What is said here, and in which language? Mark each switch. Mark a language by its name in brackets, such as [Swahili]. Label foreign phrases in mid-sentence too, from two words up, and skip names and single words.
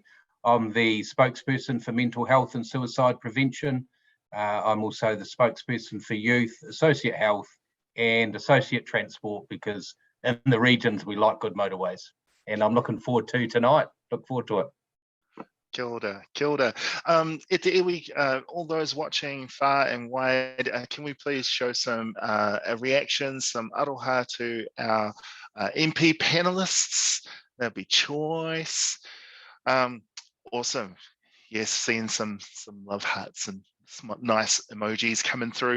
[English] I'm the spokesperson for mental health and suicide prevention. I'm also the spokesperson for youth, associate health and associate transport, because in the regions we like good motorways. And I'm looking forward to tonight. Look forward to it. [Māori] Kia ora, kia ora. E te iwi, [English] all those watching far and wide, can we please show some reactions, some aroha to our MP panelists? That'd be choice. Awesome. Yes, seeing some love hearts and some nice emojis coming through.